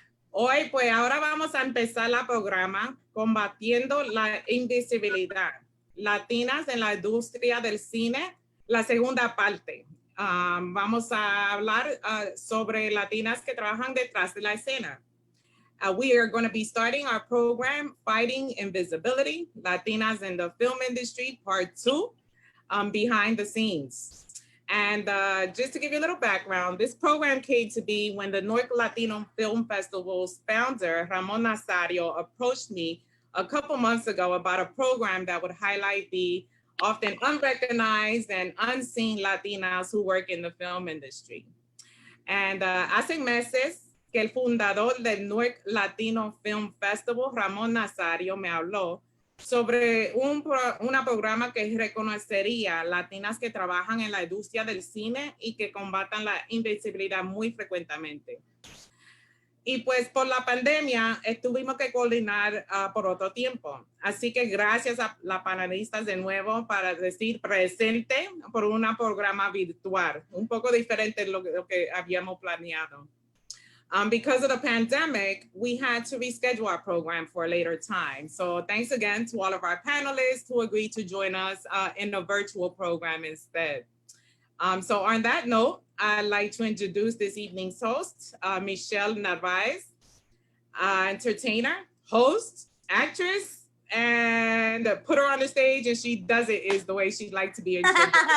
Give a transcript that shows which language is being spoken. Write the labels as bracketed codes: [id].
[es] Hoy, pues ahora vamos a empezar el programa Combatiendo la Invisibilidad, Latinas en la Industria del Cine, la segunda parte. Vamos a hablar sobre latinas que trabajan detrás de la escena. [en] We are going to be starting our program, Fighting Invisibility, Latinas in the Film Industry, Part 2, Behind the Scenes. And just to give you a little background, this program came to be when the North Latino Film Festival's founder, Ramon Nazario, approached me a couple months ago about a program that would highlight the often unrecognized and unseen Latinas who work in the film industry. [es] And hace meses, que el fundador del North Latino Film Festival, Ramón Nazario, me habló sobre un programa que reconocería latinas que trabajan en la industria del cine y que combatan la invisibilidad muy frecuentemente. Y pues por la pandemia tuvimos que coordinar por otro tiempo. Así que gracias a las panelistas de nuevo para decir presente por un programa virtual, un poco diferente de lo que habíamos planeado. [en] Because of the pandemic, we had to reschedule our program for a later time. So thanks again to all of our panelists who agreed to join us in a virtual program instead. So on that note, I'd like to introduce this evening's host, Michelle Narvaez, entertainer, host, actress, and put her on the stage and she does it is the way she'd like to be introduced.